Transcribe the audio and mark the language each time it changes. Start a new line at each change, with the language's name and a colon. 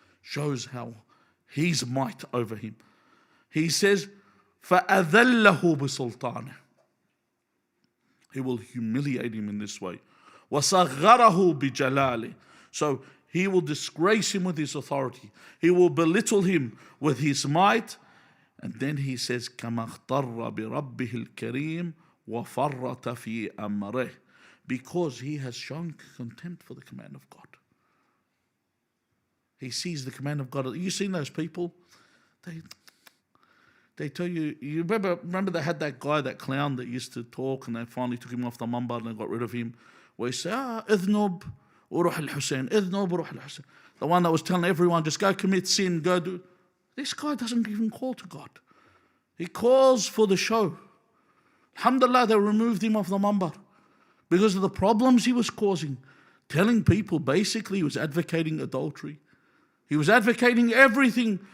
English: Shows how his might over him. He says,
Arabic: فَأَذَلَّهُ بِسُلْطَانِهِ.
English: He will humiliate him in this way.
Arabic: وَصَغَّرَهُ بِجَلَالِهِ.
English: So he will disgrace him with his authority. He will belittle him with his might. And then he says,
Arabic: كَمَا اخْتَرَّ بِرَبِّهِ الْكَرِيمِ وَفَرَّتَ فِي أَمْرِهِ.
English: Because he has shown contempt for the command of God. He sees the command of God. You seen those people? They tell you, you remember they had that guy, that clown that used to talk, and they finally took him off the mumbar and they got rid of him. Where he said,
Arabic: اذنب وروح الحسين, اذنب وروح الحسين.
English: The one that was telling everyone, just go commit sin, go do. This guy doesn't even call to God. He calls for the show. Alhamdulillah, they removed him off the mumbar because of the problems he was causing. Telling people, basically, he was advocating adultery. He was advocating everything.